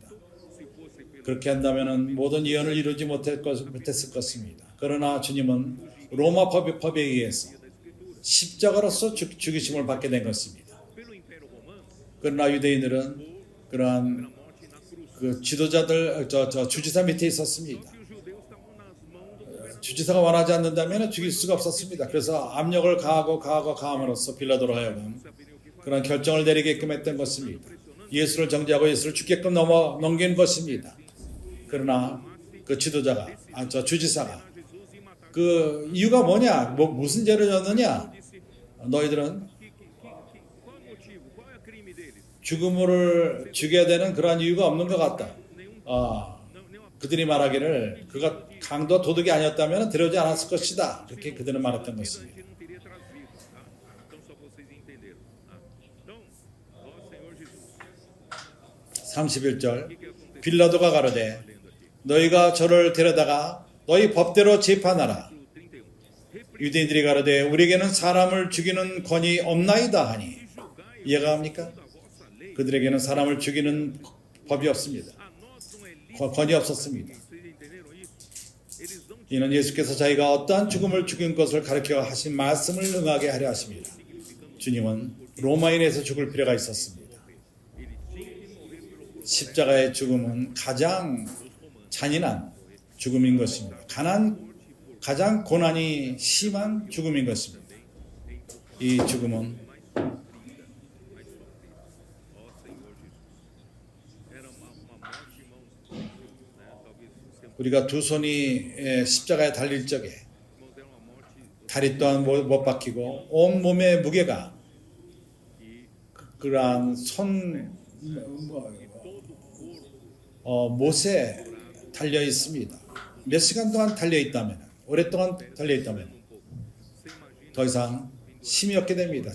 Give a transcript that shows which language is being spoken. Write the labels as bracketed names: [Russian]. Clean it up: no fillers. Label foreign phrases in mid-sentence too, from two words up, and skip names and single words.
[Portuguese] se fosse pelo [Korean] 그렇게 한다면 모든 예언을 이루지 못했을 것입니다. 그러나 주님은 로마 법에 의해서 십자가로서 죽이심을 받게 된 것입니다. [Portuguese] pelo Império Romano, [Korean] 그러나 유대인들은 그러한 [Portuguese] morte na cruz. [Korean] 그 지도자들 주지사 밑에 있었습니다. [Portuguese] Que os judeus estavam nas mãos do governador. [Korean] 주지사가 원하지 않는다면 죽일 수가 없었습니다. 그래서 압력을 가함으로써 빌라도로 하여금 그런 결정을 내리게끔 했던 것입니다. 예수를 정죄하고 예수를 죽게끔 넘긴 것입니다. 그러나 그 지도자가, 주지사가 [Portuguese] Jesus e matar. [Korean] 그 이유가 뭐냐? 무슨 죄를 졌느냐? 너희들은 [Portuguese] Qual o motivo? Qual é o crime deles? [Korean] 죽음을 죽여야 되는 그러한 이유가 없는 것 같다. [Portuguese] Nenhuma [Korean] 그들이 말하기를 그가 강도와 도둑이 아니었다면 데려오지 않았을 것이다. 이렇게 그들은 말했던 [Portuguese] pena a [Korean] 것입니다. [Portuguese] gente não teria trazido. Tá? Então, só vocês entenderam. Tá? Então, ó Senhor Jesus, [Korean] 31절 빌라도가 가로되 너희가 저를 데려다가 너희 법대로 재판하라. 31. 유대인들이 가로되 우리에게는 사람을 죽이는 권이 없나이다 하니 이해가 합니까? [Portuguese] Da vossa lei, [Korean] 그들에게는 사람을 죽이는 법이 없습니다. [Portuguese] a nós não é lícito. [Korean] 권이 없었습니다. [Portuguese] Vocês entenderam isso? Eles não [Korean] 이는 예수께서 자기가 어떠한 죽음을 죽인 것을 가르쳐 하신 말씀을 응하게 하려 하십니다. 주님은 로마인에서 죽을 필요가 있었습니다. 십자가의 죽음은 가장 잔인한 죽음인 것입니다. 가장 고난이 심한 죽음인 것입니다. 이 죽음은 [Portuguese] Ó Senhor Jesus. Era uma morte, irmãos, né? Talvez você [Korean] 우리가 두 손이 십자가에 달릴 적에 [Portuguese] irmãos, era uma morte [Korean] 다리 또한 못 박히고 온 몸의 무게가 그러한 못에 달려 있습니다. 몇 시간 동안 달려 있다면, 오랫동안 달려 있다면 더 이상 힘이 없게 됩니다.